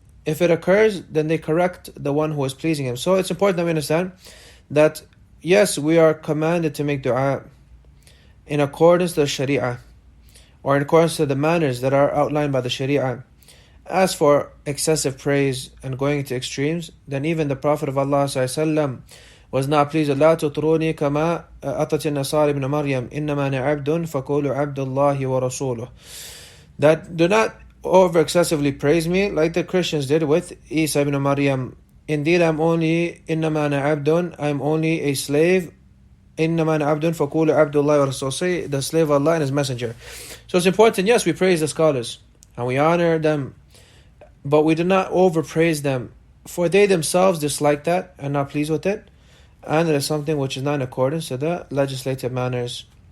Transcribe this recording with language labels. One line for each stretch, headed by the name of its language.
English: If it occurs, then they correct the one who is pleasing him. So it's important that we understand that yes, we are commanded to make dua in accordance to the Sharia. or in accordance to the manners that are outlined by the Sharia. As for excessive praise and going to extremes, then even the Prophet of Allah ﷺ was not pleased.
Arabic: لا تطروني كما أطت النصارى ابن مريم إنما أنا عبد فقولوا عبد الله ورسوله.
English: That do not over excessively praise me like the Christians did with Isa ibn Maryam. Indeed, I'm only
Arabic: إنما أنا عبد,
English: I'm only a slave.
Arabic: إنما أنا عبد فقولوا عبد الله ورسوله.
English: Say the slave of Allah and His Messenger. So it's important, yes, we praise the scholars and we honor them, but we do not overpraise them, for they themselves dislike that and not pleased with it, and it is something which is not in accordance to the legislative manners.